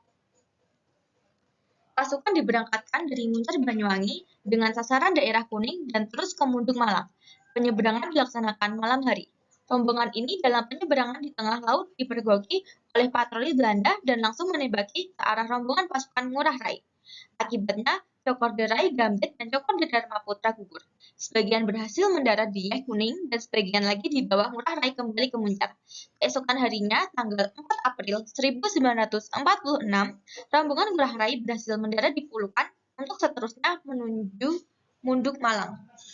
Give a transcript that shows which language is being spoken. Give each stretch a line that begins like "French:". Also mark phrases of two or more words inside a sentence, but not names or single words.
Indonesian: Pasukan diberangkatkan dari Muncar Banyuwangi dengan sasaran daerah Kuning dan terus ke Munduk Malang. Penyeberangan dilaksanakan malam hari. Rombongan ini dalam penyeberangan di tengah laut dipergoki oleh patroli Belanda dan langsung menembaki ke arah rombongan pasukan Ngurah Rai. Akibatnya, Cokorderai Gambit dan Cokorda Dharma Putra gugur. Sebagian berhasil mendarat di Teh Kuning dan sebagian lagi di bawah Ngurah Rai kembali ke Muncak. Keesokan harinya, tanggal 4 April 1946, rombongan Ngurah Rai berhasil mendarat di Pulukan untuk seterusnya menuju Munduk Malang.